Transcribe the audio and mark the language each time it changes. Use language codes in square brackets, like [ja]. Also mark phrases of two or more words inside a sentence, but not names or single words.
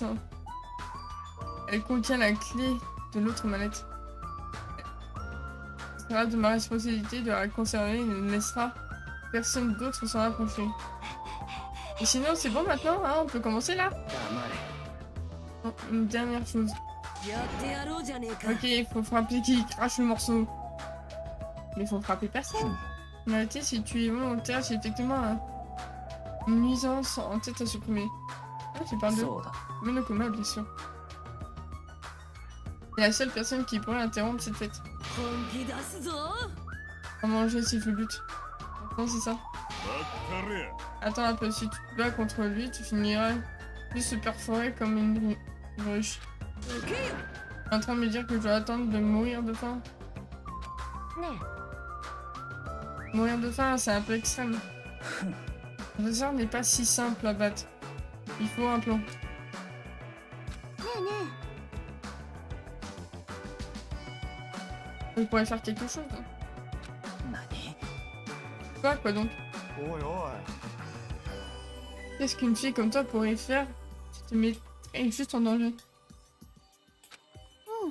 [fr] Elle contient la clé de l'autre manette. Ce sera de ma responsabilité de la conserver et ne laissera personne d'autre s'en approcher. Et sinon, c'est bon maintenant, hein, on peut commencer là. [ja] 黙れ [fr] Non, une dernière chose. [ja] やってやろうじゃねえか [fr] Ok, il faut frapper qui crache le morceau. Mais il faut frapper personne. En réalité, si tu es volontaire, c'est effectivement une nuisance en tête à supprimer. Ah, tu parles de [ja] そうだ [fr] Monokuma, bien sûr. C'est la seule personne qui pourrait interrompre cette fête. [ja] 本気出すぞ [fr] À manger, c'est le but. Non, c'est ça. Attends un peu, si tu te bats contre lui, tu finiras plus se perforer comme une ruche. [ja] 行けよ [fr] Tu es en train de me dire que je dois attendre de mourir de faim? [ja] ね [fr] Mourir de faim, c'est un peu extrême. Le hasard n'est pas si simple à battre. Il faut un plan. [ja] えねえね [fr] On pourrait faire quelque chose. Hein. [ja] 何 [fr] Quoi donc? Qu'est-ce qu'une fille comme toi pourrait faire? Tu te mettrais juste en danger. えうん